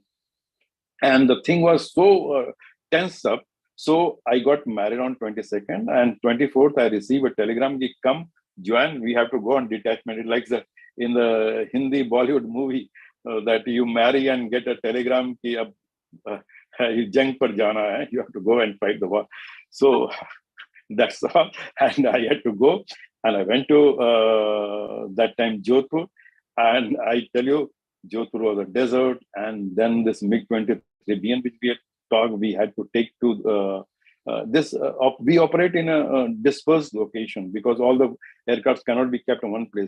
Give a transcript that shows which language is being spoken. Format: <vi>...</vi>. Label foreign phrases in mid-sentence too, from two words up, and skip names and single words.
<en>And the thing was so tense up. So I got married on 22nd, and 24th I received a telegram, come join, we have to go on detachment. It's like in the Hindi Bollywood movie that you marry and get a telegram, you</en> <hi>जंग पर जाना है,</hi> <en>you have to go and fight the war. So that's all. And I had to go, and I went to that time Jodhpur, and I tell you, Jodhpur was a desert, and then this MiG-23 BN, which we had talked, we had to take to we operate in a dispersed location because all the aircrafts cannot be kept in one place.</en>